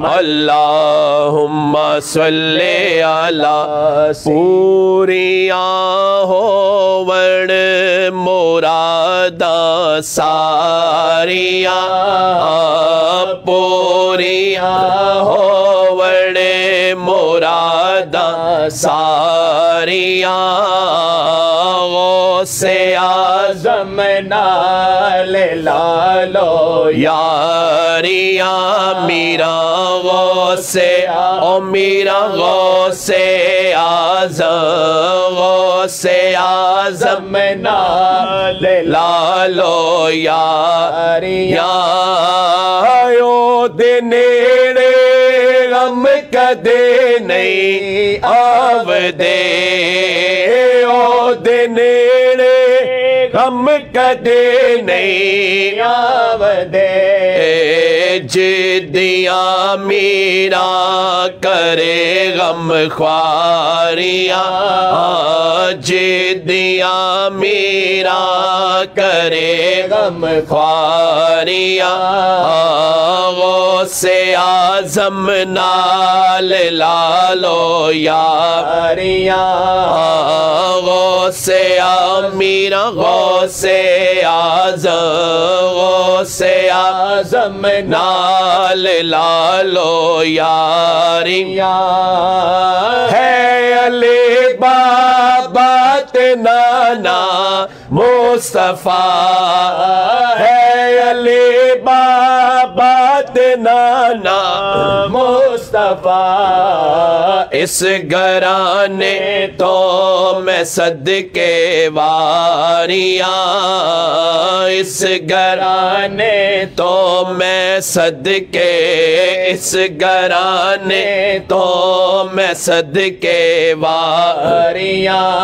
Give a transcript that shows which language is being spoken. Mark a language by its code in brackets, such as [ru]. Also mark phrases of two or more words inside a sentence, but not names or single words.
[ar] اللہم صلی علی [pa] پوریاں ہوون مراداں ساریاں پوریاں ہوون مراداں ساریاں غوث اعظم نال لالو یاریاں میرا غوث او میرا غوث اعظم نال لالو یاریاں او دے نیڑے غم کدے نہیں آودے او دے نیڑے غم کدے نہیں آودے جدیاں میرا کرے غم خواریاں جدیاں میرا کرے غم خواریاں غوث اعظم نال لالو یاریاں غوث میرا غوث اعظم نال لالو یاریاں ہے علی بابا تے نانا مصطفیٰ ہے علی بابا تے نانا مصطفیٰ اس گھرانے تو میں صدقے واریاں اس گھرانے تو میں صدقے اس گھرانے تو میں صدقے واریاں